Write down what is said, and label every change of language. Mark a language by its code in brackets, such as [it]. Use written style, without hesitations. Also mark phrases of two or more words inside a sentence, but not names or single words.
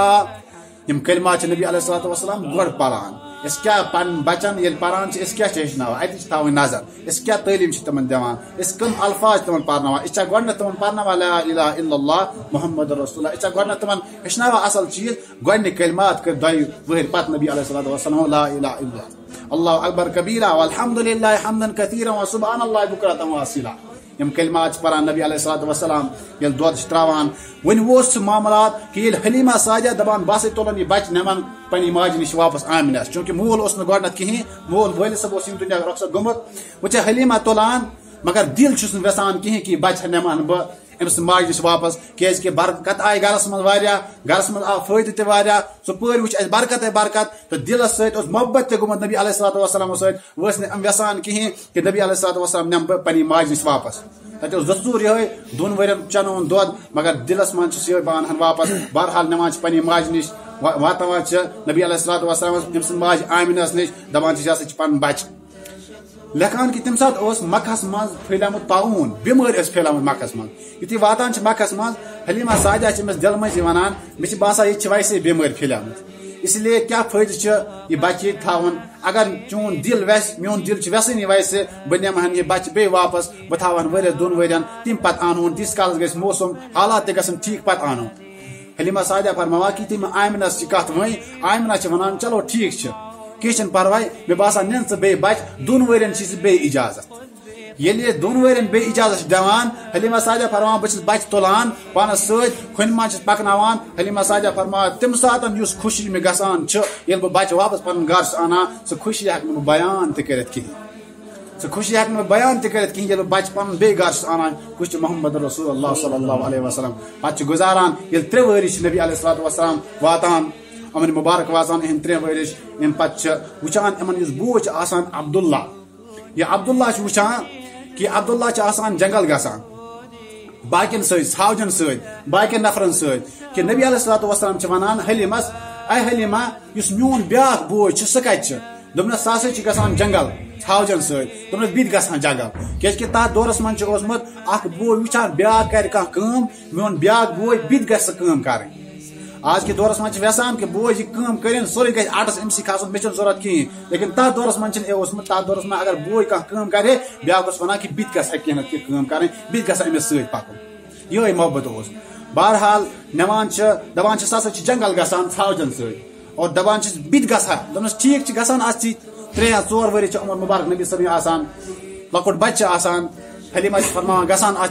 [ks] یم کلمات نبی [ar] علیہ الصلوۃ والسلام [ks] گۄڈ پران اس کیا پن بچن یل پران اس کیا ہیچناوان اتھ تھاون نظر اس کیا تعلیم تمن دِوان اس کم الفاظ تمن پرناوان اس گۄڈنیتھ تمن پرناوان [ar] لا الہ الا اللہ محمد رسول اللہ [ks] اس گۄڈنیتھ تمن ہیچناوان اصل چیز گۄڈنیک کلمات کر دۄیہِ ؤہرۍ پتہٕ نبی [ar] علیہ الصلوۃ والسلام لا الہ الا اللہ اکبر کبیرا والحمد للہ حمدا کثیرا وسبحان اللہ بکرۃ واصیلا [ks] یم کلمات پران نبی [ar] علیہ الصلوۃ والسلام [ks] یل دود تراوان ون ووس معاملات کہ یل حلیمہ سعدیہ دپان بس تلن یہ بچہ نمان پنہ ماجہ نش واپس آمنس چونکہ مول اس گۄڈنیتھ کہین مول وٲلد صٲب اوس یم دنیا رخصت گوٚمُت وچھا حلیمہ تلان مگر دل چھُس نہٕ ویژان کہین کہ بچہ نمان بہ امس ماجہ نش واپس کیاز کہ برکت آئی گھرس من واریاہ گھرس من آو فائدہ تہ واریاہ سو پٲرۍ وچھ اس برکت برکت تو دلس سۭتۍ اوس محبت تہ گوٚمُت نبی [ar] علیہ الصلوۃ والسلام [ks] سۭتۍ وٲس نہٕ ویژان کہین کہ نبی [ar] علیہ الصلوۃ والسلام [ks] نم بہ پنہ ماجہ نش واپس تتہ دستور یہ دون ورین چنون دود مگر دلس من یہ بان واپس بہرحال نوان پنہ ماجہ نش واتان نبی [ar] علیہ الصلوۃ والسلام [ks] یم سن ماجہ آمنس نش دپان یہ ہسا پن بچہ لکھان کہ تم سات مکہس من پھیلیمت طاعون بیمار اس پھیلیمت مکہس من یتھی واتان مکہس من حلیمہ سعدیہ امس دل مز ونان مے باسان یہ ویسے بیمار پھیلیمت [ur] اس لیے [ks] کیا فائدہ یہ بچہ یہ تھاون اگر چون دل ویس میون دل ویسنی ویسے بہ نمہن یہ بچہ بی واپس بہ تھاون ورس دون ورین تم پتہ انون تیس کالس گژھِ موسم حالات تہ گژھن ٹھیک پتہ انون حلیمہ سعدیہ فرماوا کہ تم آمنس کت ون آمنہ ونان چلو ٹھیک کھن پرواے مے باسان نن ژٕ بیٚیہِ بچہ دون ورین چھ بیٚیہِ اجازت ییٚلہِ یہ دون ورین بیٚیہِ اجازت دِوان حلیمہ سعدیہ فرماوان بہٕ چھس بچہ تُلان پانس سۭتۍ کھۄنہِ منٛز چھس پکناوان حلیمہ سعدیہ فرماوان تمہِ ساتہٕ یُس خوشی مےٚ گژھان چھِ ییٚلہِ بہٕ بچہ واپس پنُن گھر چھُس انان سۄ خوشی ہٮ۪کہٕ نہٕ بہٕ بیان تہِ کٔرِتھ کِہیٖنۍ سہ خوشی ہیکہ نہٕ بیان تہ کٔرِتھ کِہیٖنۍ ییٚلہِ بچہ پنُن بیٚیہِ گرٕ چھُس انان کُس چھُ محمد رسول اللہ [ar] صلی اللہ علیہ وسلم [ks] پتہٕ چھُ گزاران ییٚلہِ 3 ؤری چھِ نبی [ar] علیہ الصلوۃ والسلام [ks] واتان یِمن مبارک واتان اہند 3 ؤرِش امہِ پتہٕ چھِ وٕچھان یِمن یُس بوے چھُ آسان عبداللہ یہ عبداللہ چھُ وٕچھان کہ عبداللہ چھُ آسان جنگل گژھان باقین سۭتۍ ژھاوجن سۭتۍ باقین نفرن سۭتۍ کہ نبی [ar] علیہ الصلوۃ والسلام [ks] چھِ ونان حلیمس اے حلیمہ یُس میون بیاکھ بوے چھُ سُہ کتہِ چھُ دوٚپنس سُہ ہسا چھُ گژھان جنگل ژھاوجن سۭتۍ دوٚپنس بہٕ تہِ گژھان جنگل کیازِ کہ تتھ دورس منٛز چھُ اوسمُت اکھ بوے وٕچھان بیاکھ کرِ کانٛہہ کٲم میون بیاکھ بوے بہٕ تہِ گژھِ سۄ کٲم کرٕنۍ [ur] آج کے [ks] دورس منٛز چھِ ویژھان کہ بوے یہِ کٲم کٔرِنۍ سورُے گژھِ اٹس أمسٕے کھسُن مےٚ چھُنہٕ ضروٗرت کِہیٖنۍ لیکن تتھ دورس منٛز چھُنہٕ اوسمُت تتھ دورس منٛز اگر بوے کانٛہہ کٲم کرِ بیاکھ اوس ونان کہ بہٕ تہِ گژھٕ کینٛہہ نتہٕ کینٛہہ کٲم کرٕنۍ بہٕ تہِ گژھٕ أمِس سۭتۍ پکُن یہے محبت اوس بہرحال نوان چھِ دپان چھِ سُہ ہسا چھُ جنگل گژھان ژھاوجن سۭتۍ اور دپان چھِس بہٕ تہِ گژھٕ ہا دوٚپنس ٹھیٖک چھُ گژھان اتھ سۭتۍ 3 یا 4 ؤری چھِ عمر مبارک نبی صٲبنہِ آسان لۄکُٹ بچہِ چھِ آسان حلیمہ چھِ فرماوان گژھان اتھ